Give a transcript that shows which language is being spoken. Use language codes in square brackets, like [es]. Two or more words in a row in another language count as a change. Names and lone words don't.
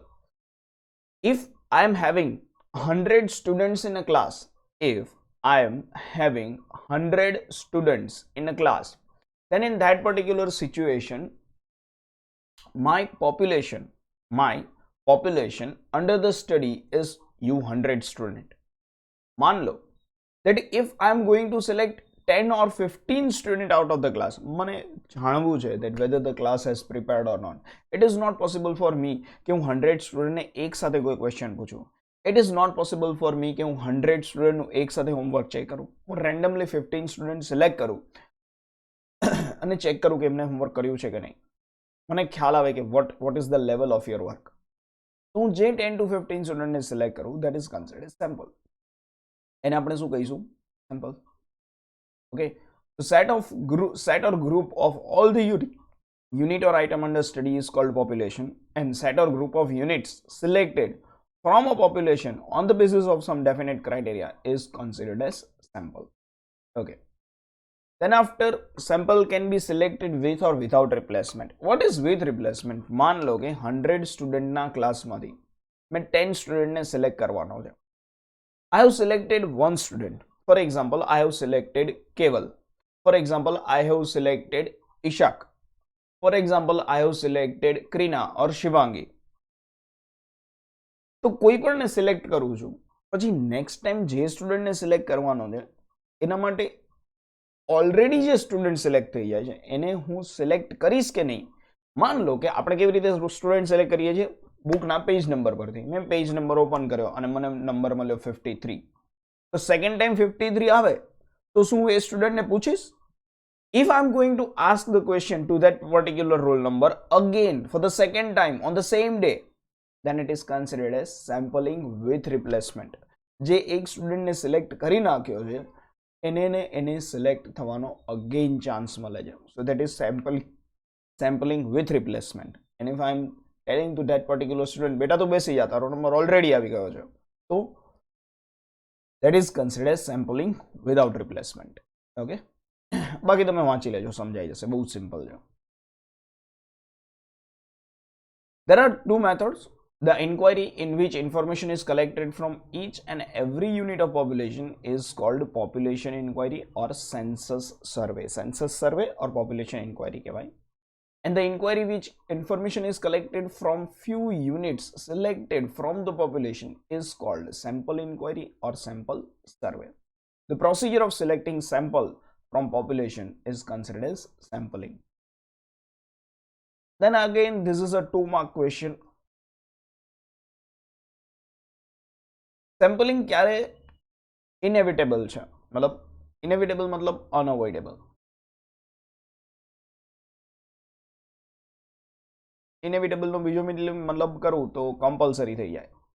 [en] If I am having 100 students in a class, if I am having 100 students in a class, then in that particular situation my population under the study is u100 student. [hi] मान लो [en] that if I am going to select 10 or 15 student out of the class, [gu] મને જાણવું છે [en] that whether the class has prepared or not. It is not possible for me [gu] કે હું 100 સ્ટુડન્ટ ને એક સાથે કોઈ ક્વેશ્ચન પૂછું. [en] It is not possible for me [gu] કે હું 100 સ્ટુડન્ટ નું એક સાથે [en] homework check [gu] કરું. હું [en] randomly 15 student select [gu] કરું અને ચેક કરું કે એમને હોમવર્ક કર્યું છે કે નહીં. મને ખ્યાલ આવે કે [en] what is the level of your work. [gu] તો હું જે 10 to 15 સ્ટુડન્ટને સિલેક્ટ કરું [en] that is considered sample. [gu] એને આપણે શું કહીશું? [en] Sample. Okay, so set or group of all the unit or item under study is called population, and set or group of units selected from a population on the basis of some definite criteria is considered as sample. Okay, then after, sample can be selected with or without replacement. What is with replacement? [hi] मान लो कि [gu] 100 સ્ટુડન્ટ ના ક્લાસ માંથી मैं 10 સ્ટુડન્ટ ને સિલેક્ટ કરવાનો છે. [en] I have selected one student. For example, I have selected Keval. For example, I have selected Ishak. For example, I have selected Krina or Shivangi. [gu] તો કોઈ પણ ને સિલેક્ટ કરું છું, પછી [en] next time [gu] જે સ્ટુડન્ટને સિલેક્ટ કરવાનો છે એના માટે ઓલરેડી જે સ્ટુડન્ટ સિલેક્ટ થઈ જાય છે એને હું સિલેક્ટ કરીશ કે નહીં. [hi] मान लो [gu] કે આપણે કેવી રીતે સ્ટુડન્ટ સિલેક્ટ કરીએ છીએ બુકના [en] page number [gu] પરથી. મેં [en] page number open [gu] કર્યો અને મને નંબર મળ્યો 53. તો [en] second time [gu] 53 આવે તો શું હું એ સ્ટુડન્ટને પૂછીશ? [en] If I'm going to ask the question to that particular roll number again for the second time on the same day, then it is considered as sampling with replacement. [gu] જે એક સ્ટુડન્ટને સિલેક્ટ કરી નાખ્યો છે એને સિલેક્ટ થવાનો [en] again chance [gu] મળે છે. [en] So that is sampling with replacement. And if I'm telling to that particular student, [gu] બેટા તો બેસી જા, તારો નંબર ઓલરેડી આવી ગયો છે, તો [en] that is considered as sampling without replacement. [gu] Okay, બાકી તમે વાંચી લેજો, સમજાઈ જશે, બહુ સિમ્પલ છે. [en] There are two methods. The inquiry in which information is collected from each and every unit of population is called population inquiry or census survey. Census survey or population inquiry kehvai. And the inquiry which information is collected from few units selected from the population is called sample inquiry or sample survey. The procedure of selecting sample from population is considered as sampling. Then again, this is a 2-mark question. [gu] સેમ્પલિંગ ક્યારે ઇનેવિટેબલ છે? મતલબ ઇનેવિટેબલ મતલબ અનઅવોઇડેબલ. ઇનેવિટેબલનો બીજો મતલબ કરું તો કમ્પલસરી થઈ જાય.